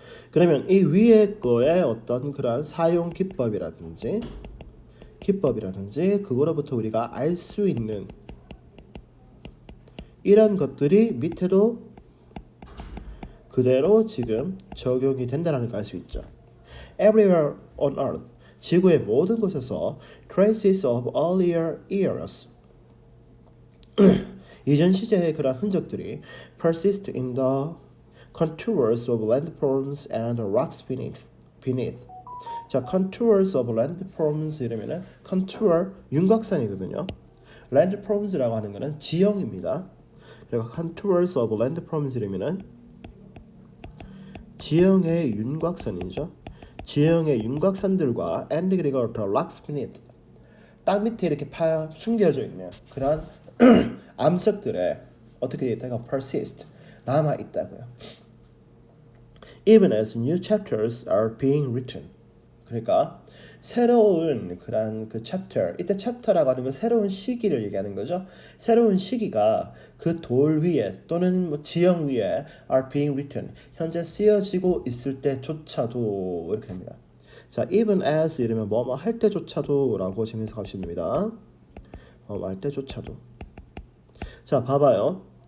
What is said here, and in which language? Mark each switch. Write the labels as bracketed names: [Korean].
[Korean] 그러면 이 위에 거에 어떤 그런 사용 기법이라든지 그거로부터 우리가 알 수 있는 이런 것들이 밑에도 그대로 지금 적용이 된다는 걸 알 수 있죠. [English] Everywhere on Earth, [Korean] 지구의 모든 곳에서 [English] traces of earlier eras, [Korean] 이전 시제의 그런 흔적들이 [English] persist in the contours of landforms and rocks beneath. [Korean] 자, [English] contours of landforms [Korean] 이러면은 contour 윤곽선이거든요. landforms라고 하는 거는 지형입니다. 그리고 [English] contours of landforms [Korean] 이러면은 지형의 윤곽선이죠. 지형의 윤곽선들과 [English] and [Korean] 그리고 [English] the rocks beneath, [Korean] 땅 밑에 이렇게 숨겨져 있는 그런 암석들에 어떻게 되어 있다가 [English] persist, [Korean] 남아 있다고요. [English] Even as new chapters are being written. [Korean] 그러니까 새로운 그런 그 챕터, 이때 챕터라고 하는 건 새로운 시기를 얘기하는 거죠. 새로운 시기가 그 돌 위에 또는 뭐 지형 위에 [English] are being written, [Korean] 현재 쓰여지고 있을 때조차도 이렇게 됩니다. 자, even as 이러면 뭐뭐 할 때조차도라고 지금 해석하시면 됩니다. 할 때조차도. 자, 봐봐요.